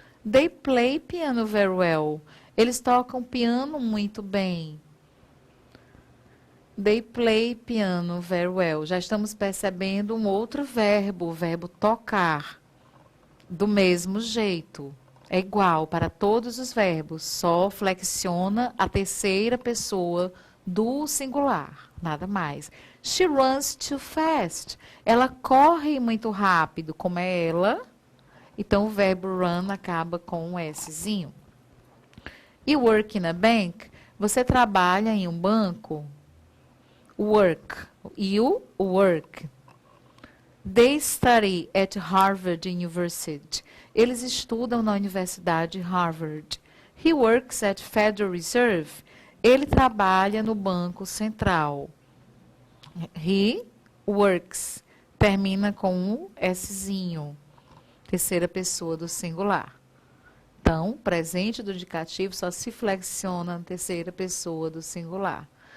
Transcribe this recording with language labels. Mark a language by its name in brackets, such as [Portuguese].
[English] They play piano very well. [Portuguese] Eles tocam piano muito bem. [English] They play piano very well. [Portuguese] Já estamos percebendo um outro verbo, o verbo tocar. Do mesmo jeito. É igual para todos os verbos, só flexiona a terceira pessoa do singular, nada mais. [English] She runs too fast. [Portuguese] Ela corre muito rápido, como é ela. Então, o verbo run acaba com um Szinho. [English] You work in a bank. [Portuguese] Você trabalha em um banco? [English] Work. You work. They study at Harvard University. [Portuguese] Eles estudam na Universidade Harvard. [English] He works at Federal Reserve. [Portuguese] Ele trabalha no Banco Central. [English] He works. [Portuguese] Termina com um Szinho. Terceira pessoa do singular. Então, presente do indicativo só se flexiona na terceira pessoa do singular.